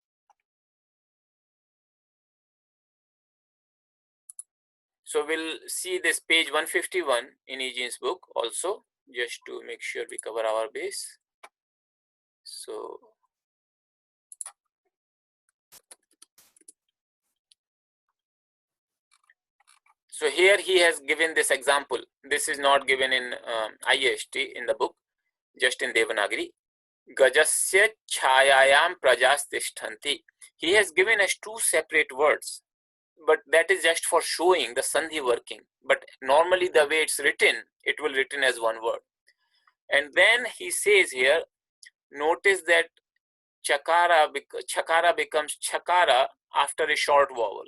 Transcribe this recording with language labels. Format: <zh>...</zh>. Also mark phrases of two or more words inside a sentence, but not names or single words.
<en>So we'll see this page 151 in Egenes' book also, just to make sure we cover our base. So here he has given this example. This is not given in IST in the book, just in Devanagari.</en> <sa>Gajasya chayayam prajastishtanti.</sa> <en>He has given us two separate words, but that is just for showing the sandhi working. But normally the way it's written, it will written as one word. And then he says here, notice that chakara becomes chakara after a short vowel.</en>